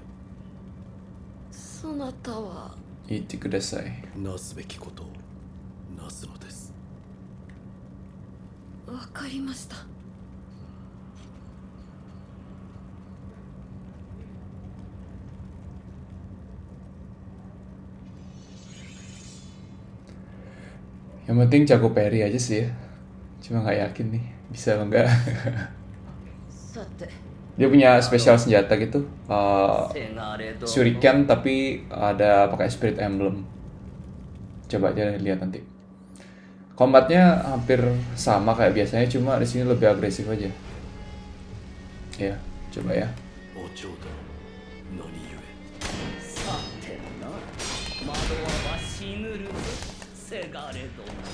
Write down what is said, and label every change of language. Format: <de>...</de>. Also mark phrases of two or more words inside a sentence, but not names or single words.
<ja>そなたは一ください. なすべきことをなすのです。わかりました。</ja> <id>Yang penting jago parry aja sih ya. Cuma nggak yakin nih bisa apa enggak. Dia punya spesial senjata gitu, shuriken tapi ada pakai</id> <en>spirit emblem.</en> <id>Coba aja lihat nanti. Combatnya hampir sama kayak biasanya, cuma di sini lebih agresif aja. Ya, coba ya.</id> <ja>お嬢殿、何故。さてな、惑わば死ぬるぞ、せがれ殿。</ja>